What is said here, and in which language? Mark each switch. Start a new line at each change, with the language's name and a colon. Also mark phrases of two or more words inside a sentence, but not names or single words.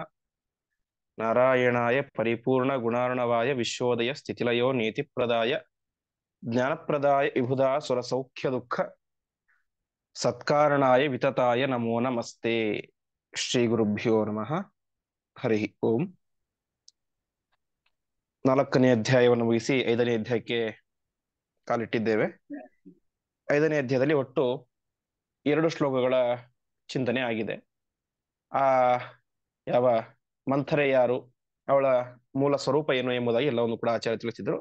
Sanskrit: नारायणाय परिपूर्ण गुणार्णवाय विश्वोदय स्थितिलयो नीतिप्रदाय ज्ञानप्रदाय विबुधा सुरसौख्य दुःख सत्कारणाय वितताय नमो नमस्ते। ಶ್ರೀ ಗುರುಭ್ಯೋ ನಮಃ. ಹರಿ ಓಂ.
Kannada: 4ನೇ ಅಧ್ಯಾಯವನ್ನು ಮುಗಿಸಿ 5ನೇ ಅಧ್ಯಾಯಕ್ಕೆ ಕಾಲಿಟ್ಟಿದ್ದೇವೆ. 5ನೇ ಅಧ್ಯಾಯದಲ್ಲಿ ಒಟ್ಟು 2 ಶ್ಲೋಕಗಳ ಚಿಂತನೆ ಆಗಿದೆ. ಆ ಯಾವ ಮಂಥರೆ ಯಾರು, ಅವಳ ಮೂಲ ಸ್ವರೂಪ ಏನು ಎಂಬುದಾಗಿ ಎಲ್ಲವನ್ನು ಕೂಡ ಆಚಾರ್ಯ ತಿಳಿಸಿದ್ರು.